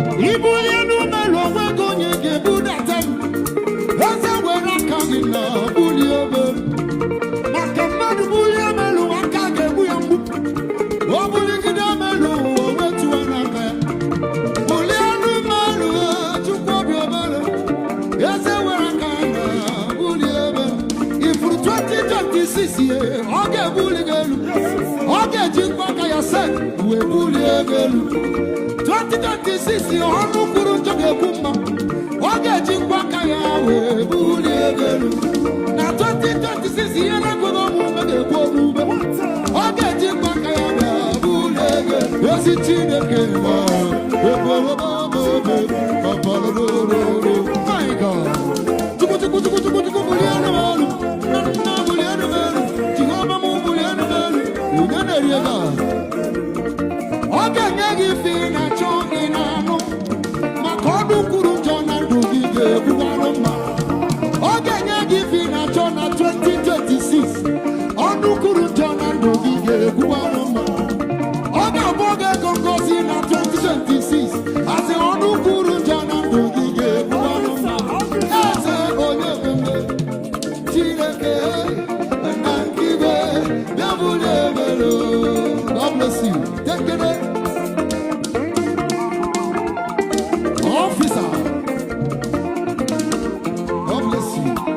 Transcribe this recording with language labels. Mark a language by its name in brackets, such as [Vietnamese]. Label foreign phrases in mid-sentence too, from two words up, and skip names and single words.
[Igbo] Ibu onye n'ume lụ onwe gị onye ga-ebudata m. Eze were aka gị na bulie ebe m. Maka mmadụ bulie m elu, aka ga-egbu ya mgbu. O buligide m elu, o wetuo n'aka ya. Bulie elu m elu, Chukwu obi ebere. Eze were aka ya na Bulie ebe. Ifuru twenty twenty-six ye, ọ ga-ebuli gị elu. Ọ ga-eji mkpa aka ya se, wee bulie gị elu. Twenty twenty-six ye, ọnụ kwuru njọ ga-ekwu mma. Ọ ga-eji mkpa aka ya wee bulie gị elu. Na twenty twenty-six ihe na-ekweghị omume ga-ekwu omume. Ọ ga-eji mkpa aka ya wee bulie gị elu. Ezi Chineke ma, ebe ọ bụ ebe, papa, lo, lo, lo, lo. [English] My God. [Igbo] Chukwu, Chukwu, Chukwu, Chukwu, Chukwu, bulie elu m elu. Nna, nna, bulie elu m elu. Jehova m, bulie elu m elu. Onye na-eri ego a? Ọ ga-enye gị ife ị na-achọ, ị na-anụ. Maka ọnụ kwuru njọ na ndụ gị ga-ekwuwarụ mma. Ọ ga-enye gị ife ị na-achọ na twenty twenty-six. Ọnụ kwuru njọ na ndụ gị ga-ekwuwarụ mma. Ọ ga-abụ oge ego ngozi na twenty twenty-six. Asị ọnụ kwuru njọ na ndụ gị ga-ebu ọnụ mma. Eze onye nwe m, Chineke, nna nke igwe, bịa bụrụ ebere. [English] God bless you. Take care. Officer. God bless you.